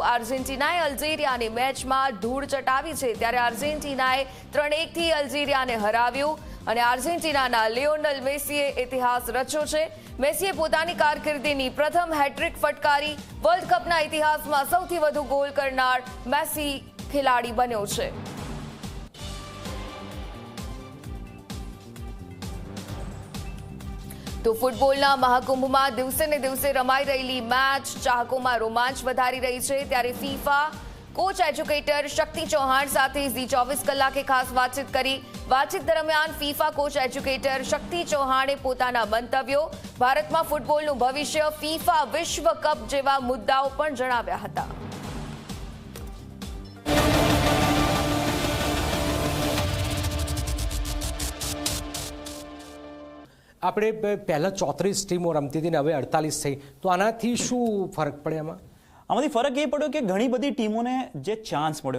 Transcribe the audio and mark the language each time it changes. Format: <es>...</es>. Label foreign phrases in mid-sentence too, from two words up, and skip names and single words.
<gu>આર્જેન્ટિનાએ અલ્જેરિયાની મેચમાં ધૂળ ચટાવી છે, ત્યારે આર્જેન્ટિનાએ 3-1 થી અલ્જેરિયાને હરાવ્યું અને આર્જેન્ટિનાના લિયોનેલ મેસીએ ઇતિહાસ રચ્યો છે। મેસીએ પોતાની કારકિર્દીની પ્રથમ હેટ્રિક ફટકારી। વર્લ્ડ કપના ઇતિહાસમાં સૌથી વધુ ગોલ કરનાર મેસી ખેલાડી બન્યો છે। તો ફૂટબોલના મહાકુંભમાં દિવસે ને દિવસે રમાઈ રહેલી મેચ ચાહકોમાં રોમાંચ વધારી રહી છે, ત્યારે ફીફા</gu> <en>coach educator</en> <gu>શક્તિ ચૌહાણ સાથે જી24 કલાકે ખાસ વાતચીત કરી। વાતચીત દરમિયાન ફીફા</gu> <en>coach educator</en> <gu>શક્તિ ચૌહાણે પોતાના મંતવ્યો, ભારતમાં ફૂટબોલનું ભવિષ્ય, ફીફા વિશ્વ કપ જેવા મુદ્દાઓ પણ જણાવ્યા હતા। આપણે પહેલાં 34 ટીમો રમતી હતી ને હવે 48 થઈ, તો આનાથી શું ફરક પડે? આમાંથી ફરક એ પડ્યો કે ઘણી બધી ટીમોને જે ચાન્સ મળ્યો।</gu>